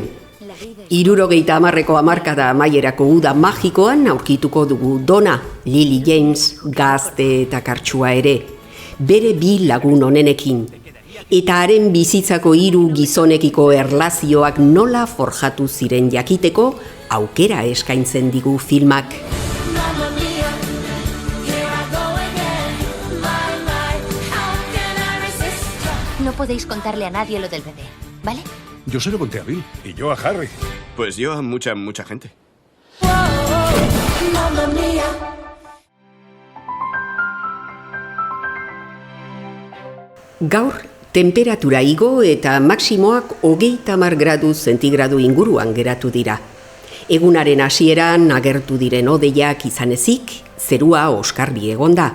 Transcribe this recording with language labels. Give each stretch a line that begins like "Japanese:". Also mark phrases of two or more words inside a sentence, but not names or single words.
Basque: 70ko hamarkada amaierako uda magikoan aurkituko dugu Donna, Lily James, gazte eta kartsua ere, bere 2 lagun onenekin, eta haren bizitzako 3 gizonekiko erlazioak nola forjatu ziren jakiteko aukera eskaintzen digu filmak.
Spanish: No podéis contarle a nadie lo del bebé, ¿vale? Yo se lo conté a Bill y yo a Harry. Pues yo a mucha gente.
Basque: Gaur, temperatura igo eta maximoak 30 gradu zentigradu inguruan geratu dira. Egunaren hasieran agertu diren hodeiak izan ezik, zerua oskarbi egonda.